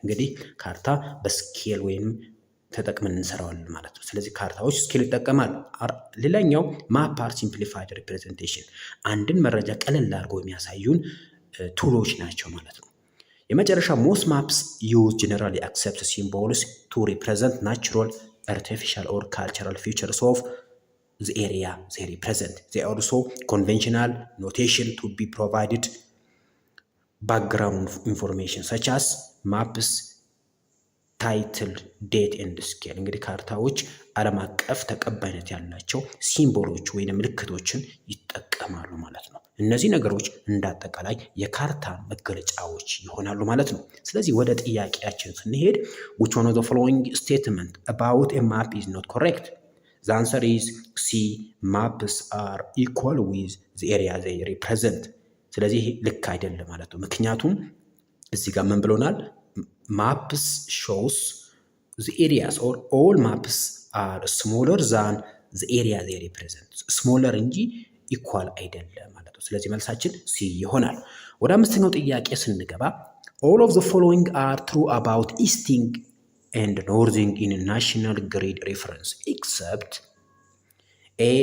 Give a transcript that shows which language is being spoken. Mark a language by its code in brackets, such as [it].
[am] እንግዲህ ካርታ በስኬል ወይም ተጠቅመን እንሰራዋለን ማለት ነው። ስለዚህ ካርታዎች ስኬል ይጠቀማሉ። ሌላኛው [en] ማፕ አር ሲምፕሊፋይድ ሪፕሬዘንቴሽን፣ [am] አንድን መረጃ ቀለል አድርገው የሚያሳዩን ቱሎች ናቸው ማለት ነው። የመጨረሻ [en] ሞስት ማፕስ ዩዝ ጀነራሊ አክሰፕት ሲምቦልስ ቱ ሪፕሬዘንት ናቹራል አርቲፊሻል ኦር ካልቸራል ፊቸርስ ኦፍ the area they represent. They also conventional notation to be provided background information such as maps, title, date and scale. [am] እንግዲህ ካርታዎች ዓለም አቀፍ ተቀባይነት ያላቸው ሲምቦሎች ወይም ምልክቶችን ይጠቀማሉ ማለት ነው። እነዚህ ነገሮች እንዳጠቃላይ የካርታ መገለጫዎች ይሆናሉ ማለት ነው። ስለዚህ ወደ ጥያቄያችን ስንሄድ [en] which one of the following statement about a map is not correct? The answer is C. Maps are equal with the area they represent. [am] ስለዚህ ልክ አይደለም ማለት ነው። ምክንያቱም እዚህ ጋር ምን ብሎናል? [en] Maps shows the areas or all maps are smaller than the area they represent. [am] smaller እንጂ ኢኳል አይደለም ማለት ነው። ስለዚህ መልሳችን C ይሆናል። ወደ አምስተኛው ጥያቄ ስንገባ [en] all of the following are true about easting and northing in national grid reference except A.